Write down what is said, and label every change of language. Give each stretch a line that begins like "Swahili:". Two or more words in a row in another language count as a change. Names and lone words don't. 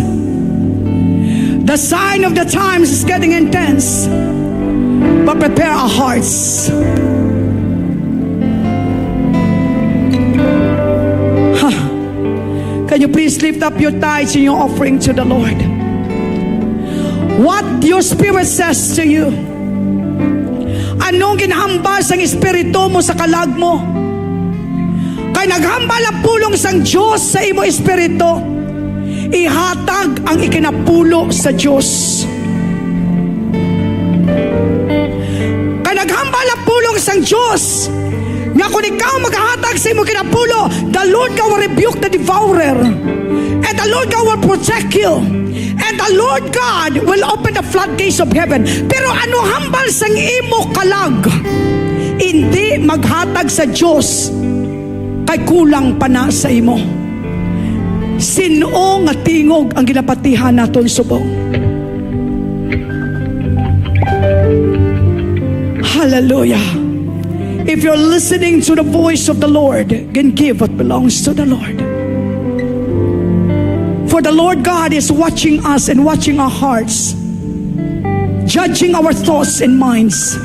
English: The sign of the times is getting intense, but prepare our hearts. Can you please lift up your tithes and your offering to the Lord? What your spirit says to you.
Hiligaynon: Anong ginahambal sang espiritu mo sa kalag mo? Kay naghambal ang pulong sang Diyos sa imo espiritu, ihatag ang ikinapulo sa Diyos. Kay naghambal ang pulong sang Diyos, nga kung ikaw maghahatag sa imo kinapulo,
English: the Lord God will rebuke the devourer, and the Lord God will protect you, and the Lord God will open the floodgates of heaven.
Hiligaynon: Pero ano hambal sang imo kalag? Hindi maghatag sa Diyos, kay kulang pa na sa imo. Sino nga tingog ang ginapatihan naton subong? Hallelujah.
English: If you're listening to the voice of the Lord, then give what belongs to the Lord. For the Lord God is watching us and watching our hearts, judging our thoughts and minds.